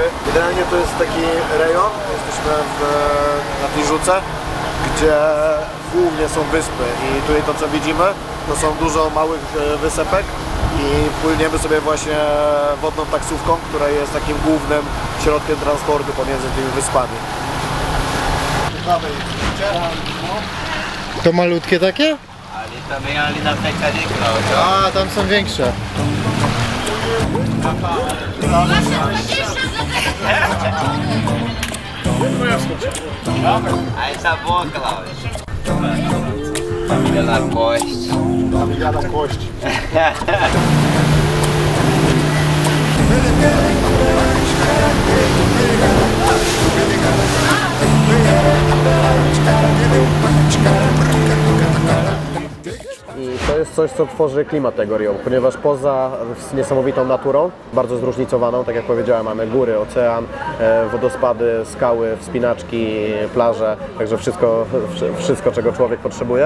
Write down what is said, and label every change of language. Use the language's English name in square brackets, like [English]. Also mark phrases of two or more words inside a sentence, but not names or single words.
[Polish] Generalnie to jest taki rejon, jesteśmy na tej rzece, gdzie głównie są wyspy i tutaj to co widzimy to są dużo małych wysepek i płyniemy sobie właśnie wodną taksówką, która jest takim głównym środkiem transportu pomiędzy tymi wyspami. To malutkie takie? A, tam są większe. [Portuguese] A essa boa, Cláudio. Família Lacoste. Família Lacoste. [Polish] I to jest coś, co tworzy klimat tego Rio, ponieważ poza niesamowitą naturą, bardzo zróżnicowaną, tak jak powiedziałem, mamy góry, ocean, wodospady, skały, wspinaczki, plaże, także wszystko, czego człowiek potrzebuje.